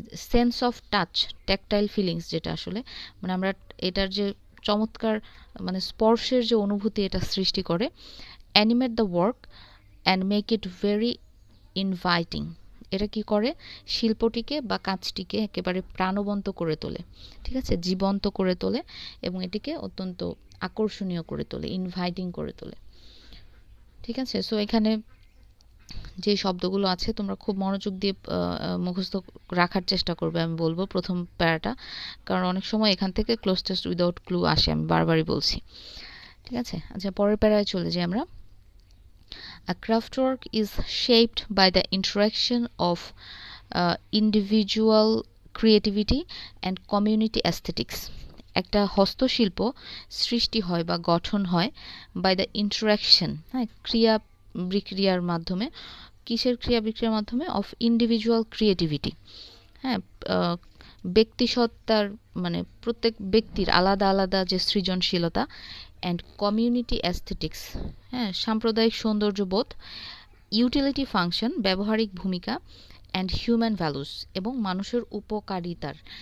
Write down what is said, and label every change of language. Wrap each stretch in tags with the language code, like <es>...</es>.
<bn>Sense of touch, tactile feelings যেটা আসলে, মানে আমরা এটার যে চমৎকার, মানে স্পর্শের যে অনুভূতি এটা সৃষ্টি করে,</bn> <en>animate the work and make it very inviting,</en> <bn>এটা কি করে, শিল্পটিকে বা কাজটিকে একেবারে প্রাণবন্ত করে তোলে, ঠিক আছে, জীবন্ত করে তোলে, এবং এটিকে অত্যন্ত আকর্ষণীয় করে তোলে, ইনভাইটিং করে তোলে, ঠিক আছে? সো এখানে যে শব্দগুলো আছে তোমরা খুব মনোযোগ দিয়ে মুখস্থ রাখার চেষ্টা করবে। আমি বলবো প্রথম প্যারাটা, কারণ অনেক সময় এখান থেকে ক্লোজ টেস্ট উইদাউট ক্লু আসে, আমি বারবারই বলছি। ঠিক আছে, আচ্ছা পরের প্যারায় চলে যাই আমরা।</bn> <en>A craftwork is shaped by the interaction of individual creativity and community aesthetics.</en> <bn>একটা হস্তশিল্প সৃষ্টি হয় বা গঠন হয়</bn> <en>by the interaction,</en> <bn>হ্যাঁ, ক্রিয়া বিক্রিয়ার মাধ্যমে। কিসের ক্রিয়া বিক্রিয়ার মাধ্যমে?</bn> <en>of individual creativity,</en> <bn>হ্যাঁ, ব্যক্তিসত্তার মানে প্রত্যেক ব্যক্তির আলাদা আলাদা যে সৃজনশীলতা,</bn> <en>and community aesthetics,</en> <bn>হ্যাঁ, সাম্প্রদায়িক সৌন্দর্যবোধ,</bn> <en>utility function</en> <bn>ব্যবহারিক ভূমিকা,</bn> <en>and human values</en> <bn>এবং মানুষের উপকারিতার।</bn>